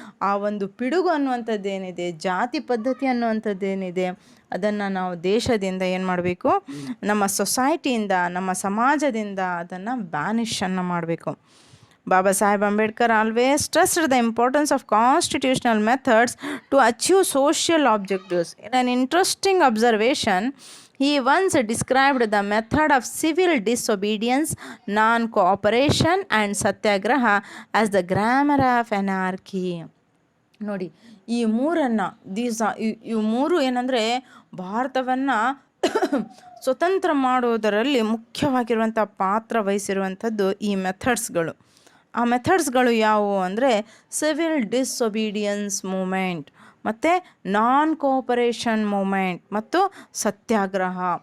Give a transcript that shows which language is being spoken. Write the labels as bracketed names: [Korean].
[Kannada] ಆ ಒಂದು ಪಿಡುಗು ಅನ್ನುವಂಥದ್ದೇನಿದೆ, ಜಾತಿ ಪದ್ಧತಿ ಅನ್ನುವಂಥದ್ದೇನಿದೆ, ಅದನ್ನು ನಾವು ದೇಶದಿಂದ ಏನು ಮಾಡಬೇಕು, ನಮ್ಮ ಸೊಸೈಟಿಯಿಂದ, ನಮ್ಮ ಸಮಾಜದಿಂದ ಅದನ್ನು ಬ್ಯಾನಿಷನ್ನು ಮಾಡಬೇಕು. [English] Baba Sahib Ambedkar always stressed the importance of constitutional methods to achieve social objectives. In an interesting observation, he once described the method of civil disobedience, non-cooperation and satyagraha as the grammar of anarchy. [Kannada] ನೋಡಿ, ಈ ಮೂರನ್ನು ಇವು ಮೂರು ಏನಂದರೆ ಭಾರತವನ್ನು ಸ್ವತಂತ್ರ ಮಾಡೋದರಲ್ಲಿ ಮುಖ್ಯವಾಗಿರುವಂಥ ಪಾತ್ರ ವಹಿಸಿರುವಂಥದ್ದು ಈ ಮೆಥಡ್ಸ್ಗಳು. ಆ ಮೆಥಡ್ಸ್ಗಳು ಯಾವುವು ಅಂದರೆ ಸಿವಿಲ್ ಡಿಸೊಬೀಡಿಯನ್ಸ್ ಮೂಮೆಂಟ್, ಮತ್ತು ನಾನ್ ಕೋಪರೇಷನ್ ಮೂಮೆಂಟ್ ಮತ್ತು ಸತ್ಯಾಗ್ರಹ.